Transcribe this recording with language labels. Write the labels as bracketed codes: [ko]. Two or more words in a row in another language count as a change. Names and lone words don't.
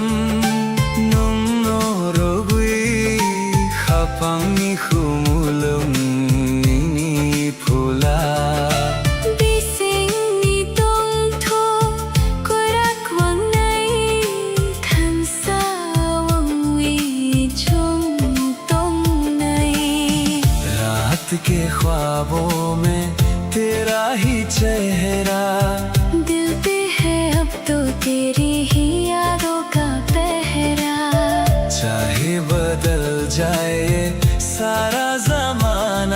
[trp] nung no rogui khapang ni khumulung ni phula Bising ni tong tho korak wang nai than sa wang wi chung tong nai [hi] रात के ख्वाबों में तेरा ही चेहरा दिल पे है अब तो तेरी ही यादों का पहरा चाहे बदल जाए सारा जमाना